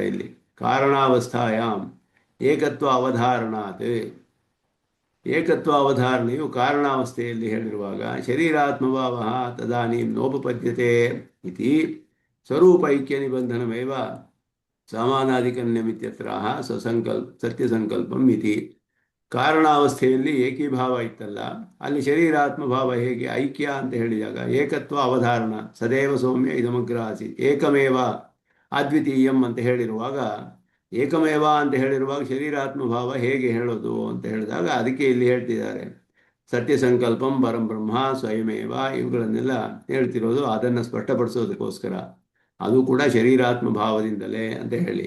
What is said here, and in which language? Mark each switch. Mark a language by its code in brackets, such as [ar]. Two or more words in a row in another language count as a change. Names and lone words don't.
[sa] ಇಲ್ಲಿ ಕಾರಣಾವಸ್ಥಾಯಾಮ್ ಏಕತ್ವ ಅವಧಾರಣಾತ್, [kn] ಏಕತ್ವ ಅವಧಾರಣೆಯು ಕಾರಣಾವಸ್ಥೆಯಲ್ಲಿ ಹೇಳಿರುವಾಗ [sa] ಶರೀರಾತ್ಮಭಾವ ತದಾನೀಂ ನೋಪಪದ್ಯತೆ ಇತಿ ಸ್ವರೂಪೈಕ್ಯ ನಿಬಂಧನಮೇವ ಸಮಾನಾಧಿಕನ್ಯಮಿತ್ಯತ್ರ ಸತ್ಯಸಂಕಲ್ಪಂ ಇತಿ. [kn] ಕಾರಣಾವಸ್ಥೆಯಲ್ಲಿ ಏಕೀಭಾವ ಇತ್ತಲ್ಲ, ಅಲ್ಲಿ ಶರೀರಾತ್ಮಭಾವ ಹೇಗೆ ಐಕ್ಯ ಅಂತ ಹೇಳಿದಾಗ ಏಕತ್ವ ಅವಧಾರಣ, [sa] ಸದೇವ ಸೌಮ್ಯ ಇದಮಗ್ರ ಆಸೀತ್, ಏಕಮೇವ ಅದ್ವಿತೀಯಂ [kn] ಅಂತ ಹೇಳಿರುವಾಗ, ಏಕಮೇವ ಅಂತ ಹೇಳಿರುವಾಗ ಶರೀರಾತ್ಮಭಾವ ಹೇಗೆ ಹೇಳೋದು ಅಂತ ಹೇಳಿದಾಗ ಅದಕ್ಕೆ ಇಲ್ಲಿ ಹೇಳ್ತಿದ್ದಾರೆ [sa] ಸತ್ಯಸಂಕಲ್ಪಂ ಪರಂ ಬ್ರಹ್ಮ ಸ್ವಯಮೇವ, [kn] ಇವುಗಳನ್ನೆಲ್ಲ ಹೇಳ್ತಿರೋದು ಅದನ್ನು ಸ್ಪಷ್ಟಪಡಿಸೋದಕ್ಕೋಸ್ಕರ, ಅದು ಕೂಡ ಶರೀರಾತ್ಮಭಾವದಿಂದಲೇ ಅಂತ ಹೇಳಿ.